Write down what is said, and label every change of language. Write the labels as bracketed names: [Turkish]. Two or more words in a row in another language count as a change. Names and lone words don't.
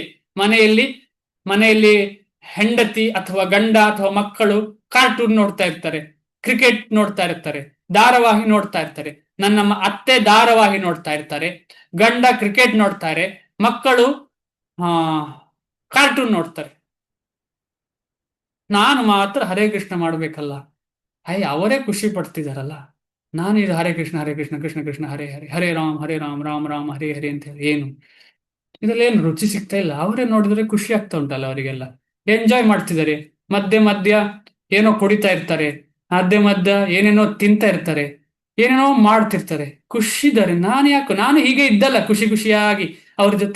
[Kannada] ಮನೆಯಲ್ಲಿ ಹೆಂಡತಿ ಅಥವಾ ಗಂಡ ಅಥವಾ ಮಕ್ಕಳು ಕಾರ್ಟೂನ್ ನೋಡ್ತಾ ಇರ್ತಾರೆ, ಕ್ರಿಕೆಟ್ ನೋಡ್ತಾ ಇರ್ತಾರೆ, ಧಾರಾವಾಹಿ ನೋಡ್ತಾ ಇರ್ತಾರೆ. ನನ್ನ ಅತ್ತೆ ಧಾರಾವಾಹಿ ನೋಡ್ತಾ ಇರ್ತಾರೆ, ಗಂಡ ಕ್ರಿಕೆಟ್ ನೋಡ್ತಾರೆ, ಮಕ್ಕಳು ಕಾರ್ಟೂನ್ ನೋಡ್ತಾರೆ. ನಾನು ಮಾತ್ರ ಹರೇ ಕೃಷ್ಣ ಮಾಡ್ಬೇಕಲ್ಲ. ಅವರೇ ಖುಷಿ ಪಡ್ತಿದಾರಲ್ಲ, ನಾನು ಇದು ಹರೇ ಕೃಷ್ಣ ಕೃಷ್ಣ ಕೃಷ್ಣ ಹರೇ ಹರೇ, ಹರೇ ರಾಮ್ ರಾಮ್ ರಾಮ್ ಹರೇ ಹರೇ ಅಂತ ಹೇಳಿ ಏನು ಇದರಲ್ಲಿ ಏನು ರುಚಿ ಸಿಗ್ತಾ ಇಲ್ಲ. ಅವರೇ ನೋಡಿದ್ರೆ ಖುಷಿ ಆಗ್ತಾ ಉಂಟಲ್ಲ, ಅವರಿಗೆಲ್ಲ ಎಂಜಾಯ್ ಮಾಡ್ತಿದ್ದಾರೆ. ಮಧ್ಯ ಏನೋ ಕುಡಿತಾ ಇರ್ತಾರೆ, ಮಧ್ಯ ಏನೇನೋ ತಿಂತಾ ಇರ್ತಾರೆ, ಏನೇನೋ ಮಾಡ್ತಿರ್ತಾರೆ, ಖುಷಿದ್ದಾರೆ. ನಾನು ಹೀಗೆ ಇದ್ದಲ್ಲ ಖುಷಿಯಾಗಿ ಅವ್ರ ಜೊತೆ.